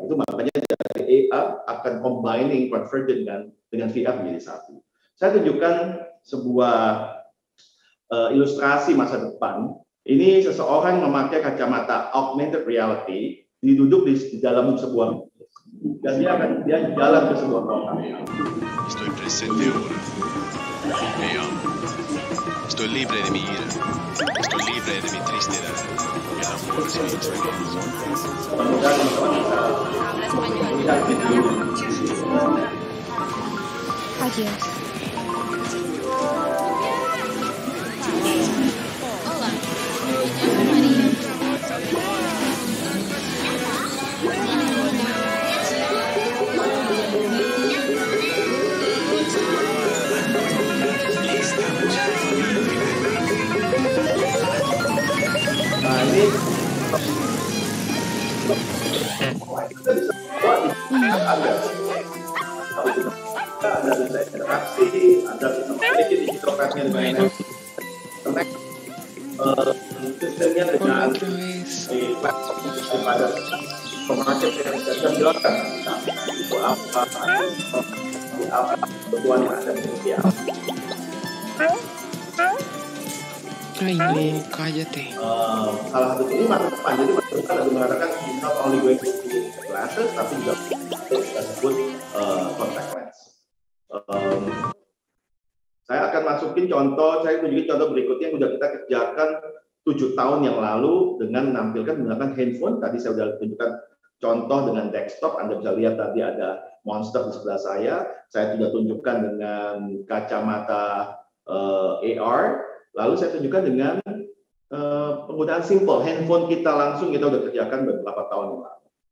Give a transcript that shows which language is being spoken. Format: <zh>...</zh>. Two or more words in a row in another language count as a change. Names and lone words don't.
<id>Itu makanya dari AR akan</id> <en>combining convergent</en> <id>dengan VR menjadi satu. Saya tunjukkan sebuah ilustrasi masa depan. Ini seseorang memakai kacamata</id> <en>augmented reality,</en> <id>duduk di dalam sebuah dan dia jalan ke sebuah kota.</id> <es>Estoy presente ahora. Vea. Estoy libre de mi ira. Estoy libre de mi tristeza. El amor es mi experiencia. Adiós. Hola, me llamo María.</es> <id>Nah ini Anda bisa interaksi, Anda bisa memiliki</id> <en>digital card-</en> <id>nya dengan sistemnya dengan platform daripada pemarket yang bisa menjelaskan itu apa kebutuhan yang ada di apa.</id> <es>Ay, no, cállate.</es> <id>Salah satu ini masa depan, jadi masa depan ada mengatakan</id> <en>not only going to be glasses,</en> <id>tapi juga kita sebut</id> <en>contact lens.</en> <id>Saya akan masukin contoh, saya tunjukin contoh berikutnya yang sudah kita kerjakan 7 tahun yang lalu dengan menampilkan menggunakan handphone. Tadi saya sudah tunjukkan contoh dengan desktop, Anda bisa lihat tadi ada monster di sebelah saya sudah tunjukkan dengan kacamata AR, lalu saya tunjukkan dengan penggunaan simple, handphone kita langsung kita sudah kerjakan beberapa tahun yang lalu.</id>